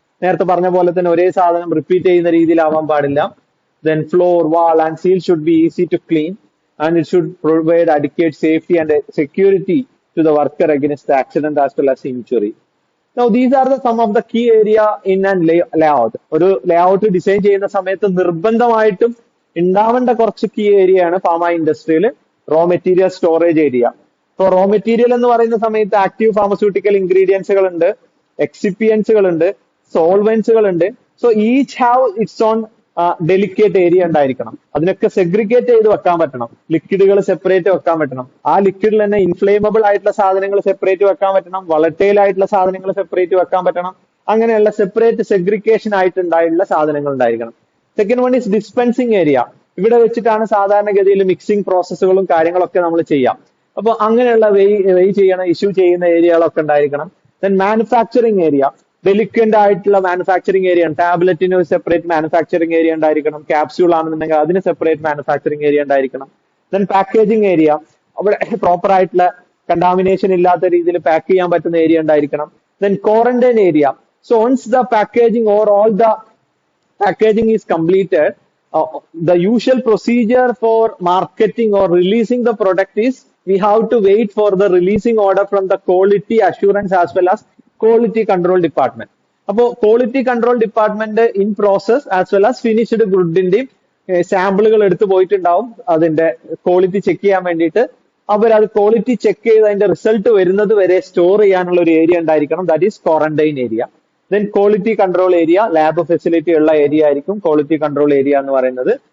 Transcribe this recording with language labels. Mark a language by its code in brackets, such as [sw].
[ml] നേരത്തെ പറഞ്ഞ പോലെ തന്നെ ഒരേ സാധനം റിപ്പീറ്റ് ചെയ്യുന്ന രീതിയിലാവാൻ പാടില്ല. [en] Then floor, wall and seal should be easy to clean, and it should provide adequate safety and security to the worker against the accident as well as injury. Now these are some of the key area in an layout. [ml] ഒരു layout design ചെയ്യുന്ന സമയത്ത് നിർബന്ധമായിട്ടും ഉണ്ടാവേണ്ട കുറച്ച് key area ആണ് pharma ഇൻഡസ്ട്രിയിൽ raw material storage area. ഇപ്പൊ raw material എന്ന് പറയുന്ന സമയത്ത് ആക്റ്റീവ് ഫാർമസ്യൂട്ടിക്കൽ ഇൻഗ്രീഡിയൻസുകൾ ഉണ്ട്, എക്സിപ്പിയൻസുകൾ ഉണ്ട്, സോൾവെന്റ്സുകൾ ഉണ്ട്. [en] so each have its own [ml] delicate area ഉണ്ടായിരിക്കണം. അതിനൊക്കെ സെഗ്രിഗേറ്റ് ചെയ്ത് വെക്കാൻ പറ്റണം. ലിക്വിഡുകൾ സെപ്പറേറ്റ് വെക്കാൻ പറ്റണം. ആ ലിക്വിഡിൽ തന്നെ ഇൻഫ്ലേമബിൾ ആയിട്ടുള്ള സാധനങ്ങൾ സെപ്പറേറ്റ് വെക്കാൻ പറ്റണം. വളറ്റൈൽ ആയിട്ടുള്ള സാധനങ്ങൾ സെപ്പറേറ്റ് വെക്കാൻ പറ്റണം. അങ്ങനെയുള്ള സെപ്പറേറ്റ് സെഗ്രിഗേഷൻ ആയിട്ടുണ്ടായിട്ടുള്ള സാധനങ്ങൾ ഉണ്ടായിരിക്കണം. [en] Second one is dispensing area. [ml] ഇവിടെ വെച്ചിട്ടാണ് സാധാരണഗതിയിൽ മിക്സിംഗ് പ്രോസസ്സുകളും കാര്യങ്ങളൊക്കെ നമ്മൾ ചെയ്യാം. അപ്പൊ അങ്ങനെയുള്ള വെയ് ചെയ്യണ ഇഷ്യൂ ചെയ്യുന്ന ഏരിയകളൊക്കെ ഉണ്ടായിരിക്കണം. ദെൻ മാനുഫാക്ചറിങ് ഏരിയ, ഡെലിക്വന്റ് ആയിട്ടുള്ള മാനുഫാക്ചറിങ് ഏരിയ. ടാബ്ലറ്റിന് ഒരു സെപ്പറേറ്റ് മാനുഫാക്ചറിങ് ഏരിയ ഉണ്ടായിരിക്കണം. ക്യാപ്സ്യൂൾ ആണെന്നുണ്ടെങ്കിൽ അതിന് സെപ്പറേറ്റ് മാനുഫാക്ചറിങ് ഏരിയ ഉണ്ടായിരിക്കണം. ദെൻ പാക്കേജിങ് ഏരിയ, അവിടെ പ്രോപ്പർ ആയിട്ടുള്ള കണ്ടാമിനേഷൻ ഇല്ലാത്ത രീതിയിൽ പാക്ക് ചെയ്യാൻ പറ്റുന്ന ഏരിയ ഉണ്ടായിരിക്കണം. [en] Then quarantine area. So once the packaging or all the packaging is completed, the usual procedure for marketing or releasing the product is we have to wait for the releasing order from the quality assurance as well as quality control department. [ml] അപ്പോൾ quality control department in process as well as finished ഗുഡിന്റെയും സാമ്പിളുകൾ എടുത്തു പോയിട്ടുണ്ടാവും അതിന്റെ quality check ചെയ്യാൻ വേണ്ടിയിട്ട്. അവരത് quality check ചെയ്ത് അതിന്റെ റിസൾട്ട് വരുന്നത് വരെ സ്റ്റോർ ചെയ്യാനുള്ള ഒരു ഏരിയ ഉണ്ടായിരിക്കണം. [en] That is quarantine area. [ml] Then quality control area, lab facility ഉള്ള ഏരിയ ആയിരിക്കും ക്വാളിറ്റി കൺട്രോൾ ഏരിയ എന്ന് പറയുന്നത്.